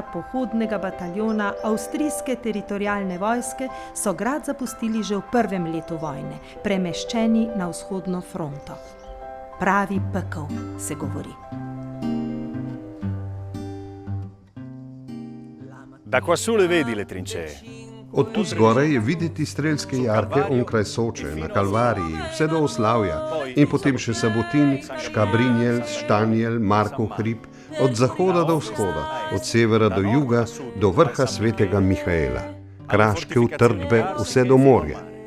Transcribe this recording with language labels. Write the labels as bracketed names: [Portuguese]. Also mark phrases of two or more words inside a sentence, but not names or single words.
[Slovenian] pohodnega bataljona avstrijske teritorialne vojske so grad zapustili že v prvem letu vojne, premeščeni na vzhodno fronto. Pravi pekel, se govori. [Italian] Da quassù le vedi le trincee. [Slovenian] Od tu zgoraj je videti strelske jarke onkraj Soče, na Kalvariji, vse do Oslavja in potem še Sabotin, Škabrinjel, Štanjel, Markov hrib, od zahoda do vzhoda, od severa do juga, do vrha svetega Mihaela, kraške utrdbe vse do morja.